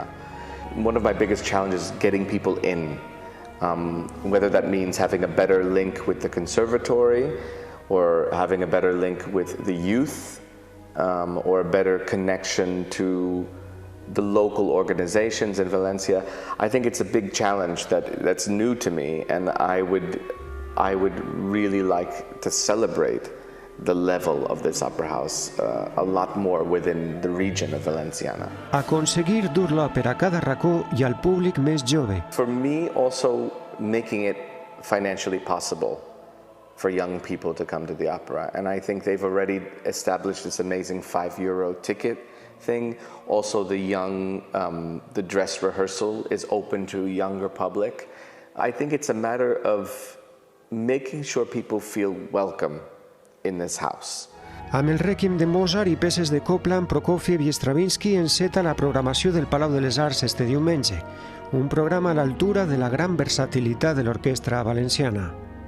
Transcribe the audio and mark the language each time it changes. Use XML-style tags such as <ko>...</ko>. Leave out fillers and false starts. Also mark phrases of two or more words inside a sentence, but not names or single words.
<en>One of my biggest challenges is getting people in, whether that means having a better link with the conservatory or having a better link with the youth or a better connection to the local organizations in Valencia. I think it's a big challenge that's new to me, and I would really like to celebrate the level of this opera house a lot more within the region of Valenciana.</en> <ca>Aconseguir dur l'òpera a cada racó i al públic més jove.</ca> <en>For me, also making it financially possible for young people to come to the opera, and I think they've already established this amazing €5 ticket thing. Also, the dress rehearsal is open to a younger public. I think it's a matter of making sure people feel welcome in this house.</en> <ca>Amb el Rèquiem de Mozart i peces de Copland, Prokofiev i Stravinsky enceta la programació del Palau de les Arts este diumenge, un programa a l'altura de la gran versatilitat de l'orquestra valenciana.</ca>